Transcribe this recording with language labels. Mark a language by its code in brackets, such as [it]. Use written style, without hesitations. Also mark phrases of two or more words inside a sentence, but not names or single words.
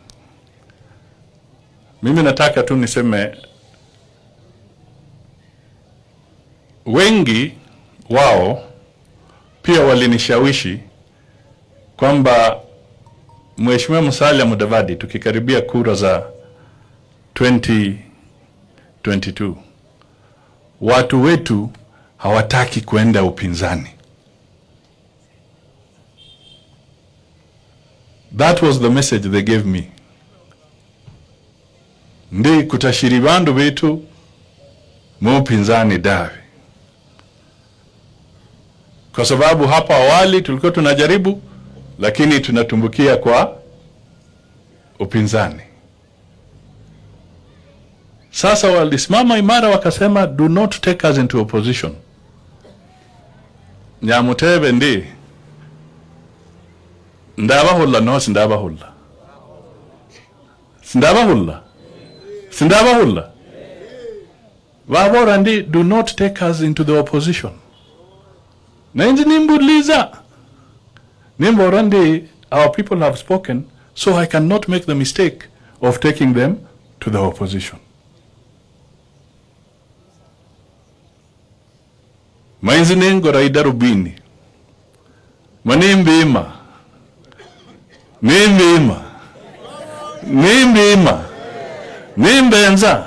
[sw] Mimi nataka tu niseme wengi wao pia walinishawishi kwamba Mheshimiwa Musalia Mudavadi, tukikaribia kura za 2022, watu wetu hawataki kwenda upinzani. [en] That was the message they gave me. [luy] Ndi kutashiri bandu wetu mu upinzani dawe. [sw] Kwa sababu hapa awali tulikuwa tunajaribu, lakini tunatumbukia kwa upinzani. Sasa walisimama imara wakasema, [en] do not take us into opposition. [luy] Nyamutebe ndi ndabahulla no sindabahulla. Sindabahulla. Wabora ndi, [en] do not take us into the opposition. [luy] Na inzi nimbuliza. Nimbora ndi, [en] our people have spoken, so I cannot make the mistake of taking them to the opposition. [luy] Mainzi ningo raida rubini. Manimbima. Nimbenza.